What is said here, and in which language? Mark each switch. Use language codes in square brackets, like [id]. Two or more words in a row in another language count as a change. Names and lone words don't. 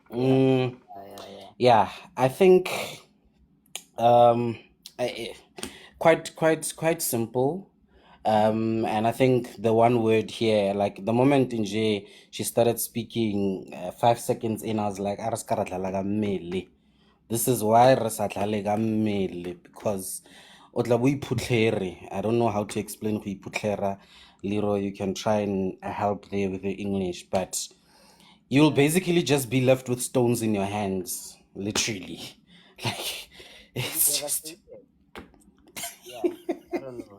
[en] Yeah, I think um, quite simple. And I think the one word here, like the moment in J she started speaking, 5 seconds in, I was like, [tn] "Aras ka ra dlala ka mmele." [en] This is why [tn] re sa dlale ka mmele, because o tla bo iphutlhere. [en] I don't know how to explain [tn] go iphutlhera. [en] LeeRoy, you can try and help there with the English, but you'll basically just be left with stones in your hands, literally. Like, it's just yeah. I don't know.